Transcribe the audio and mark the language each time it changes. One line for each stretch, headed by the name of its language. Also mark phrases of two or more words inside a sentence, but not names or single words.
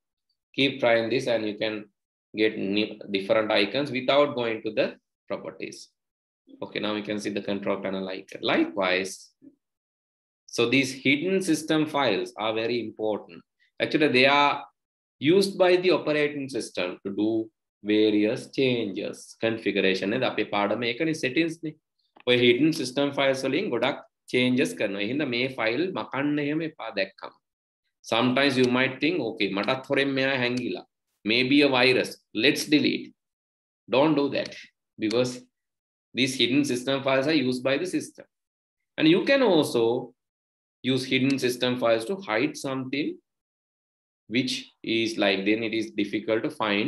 English: Keep trying this and you can get different icons without going to the properties. Okay, now you can see the control panel icon. Likewise, so these hidden system files are very important. Actually, they are used by the operating system to do various changes, configuration.
Sinhala: And අපේ පාඩම ඒකනේ settings නේ. ඔය
English: hidden system files
Sinhala: වලින් ගොඩක් changes කරනවා. එහෙනම් මේ file මකන්න එහෙම එපා දැක්කම.
English: Sometimes you might think,
Sinhala: okay, මටත් හොරෙන් මෙයා හැංගිලා.
English: Maybe a virus. Let's delete. Don't do that because these hidden system files are used by the system. And you can also use hidden system files to hide something which is like, then it is difficult to find.